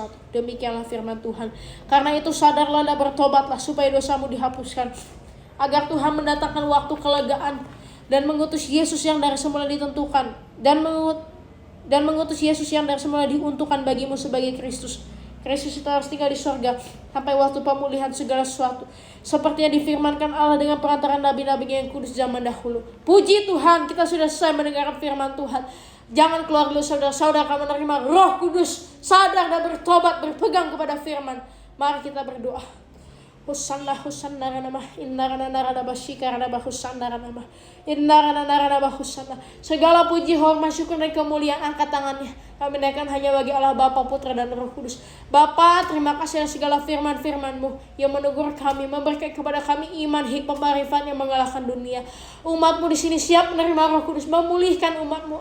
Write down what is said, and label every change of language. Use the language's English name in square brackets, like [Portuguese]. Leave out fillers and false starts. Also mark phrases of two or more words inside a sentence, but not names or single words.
[Indonesian] Demikianlah firman Tuhan. Karena itu sadarlah dan bertobatlah supaya dosamu dihapuskan, agar Tuhan mendatangkan waktu kelegaan dan mengutus Yesus yang dari semula ditentukan dan mengutus Yesus yang dari semula diuntukkan bagimu sebagai Kristus Kristus itu harus tinggal di sorga sampai waktu pemulihan segala sesuatu. Seperti yang difirmankan Allah dengan perantaraan nabi-nabi yang kudus zaman dahulu. Puji Tuhan, kita sudah selesai mendengarkan firman Tuhan. Jangan keluar dulu saudara-saudara akan menerima Roh Kudus, sadar dan bertobat, berpegang kepada firman. Mari kita berdoa. Hosanna hosanna ranamah innarana naranaba shikaranaba hosanna ranamah innarana naranaba hosanna. Segala puji, hormat, syukur dan kemuliaan angkat tangannya kami naikkan hanya bagi Allah Bapa, Putra dan Roh Kudus. Bapa, terima kasih atas segala firman-firman-Mu yang menegur kami, memberikan kepada kami iman, hikmah, marifat yang mengalahkan dunia. Umat-Mu di sini siap menerima Roh Kudus, memulihkan umat-Mu.